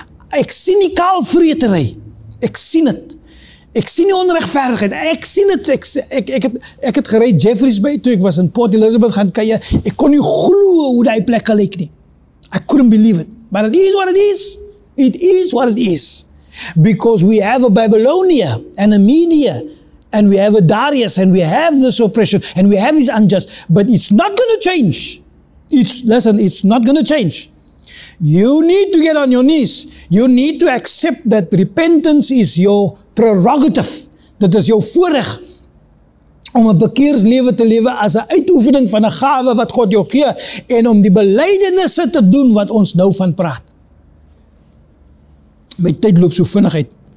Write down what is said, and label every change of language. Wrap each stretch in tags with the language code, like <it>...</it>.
<af>Ek sien die kaalvretery. Ek sien het. Ek sien die onregverdigheid. Ek sien het. Ek het gery Jeffreys Bay toe ek was in Port Elizabeth gaan kuier. Ek kon nie glo hoe die plek gelyk nie.</af> <en>I couldn't believe it. But it is what it is. It is what it is. Because we have a Babylonia and a Media and we have a Darius and we have this oppression and we have this unjust. But it's not going to change. It's not going to change. You need to get on your knees. You need to accept that repentance is your prerogative.</en> <af>Dit is jou voorreg om 'n bekeerslewe te lewe as 'n uitoefening van 'n gawe wat God jou gee en om die belydenisse te doen wat ons nou van praat. My tyd loop so vinnig uit.</af>